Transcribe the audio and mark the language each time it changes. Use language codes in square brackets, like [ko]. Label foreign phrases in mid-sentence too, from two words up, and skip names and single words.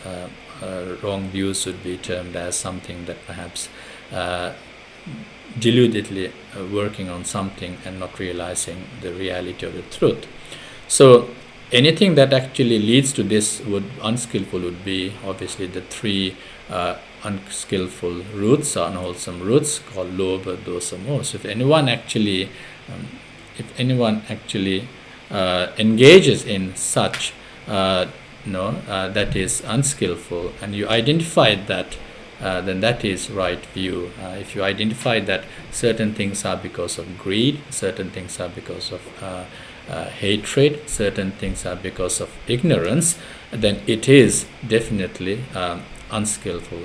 [en] Wrong views would be termed as something that perhaps deludedly working on something and not realizing the reality of the truth. So anything that actually leads to this unskillful would be obviously the 3 unskillful roots, unwholesome roots, called [pi] lobha, dosa, moha. [en] So if anyone actually engages in such that is unskillful, and you identify that then that is right view. If you identify that certain things are because of greed, certain things are because of hatred, certain things are because of ignorance, then it is definitely unskillful.